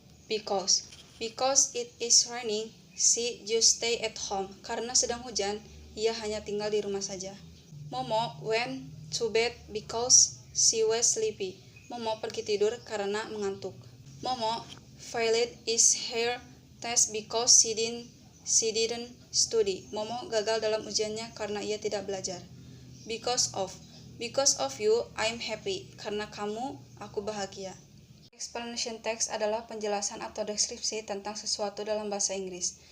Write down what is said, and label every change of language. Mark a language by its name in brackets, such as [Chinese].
[English] Because it is raining, she just stay at home. [Indonesian] Karena sedang hujan, ia hanya tinggal di rumah saja. [English] Momo went to bed because she was sleepy. [Indonesian] Momo pergi tidur karena mengantuk. [English] Momo failed his hair test because she didn't study. [Indonesian] Momo gagal dalam ujiannya karena ia tidak belajar. [English] Because of you, I'm happy. [Indonesian] Karena kamu, aku bahagia. Explanation text adalah penjelasan atau deskripsi tentang sesuatu dalam bahasa Inggris.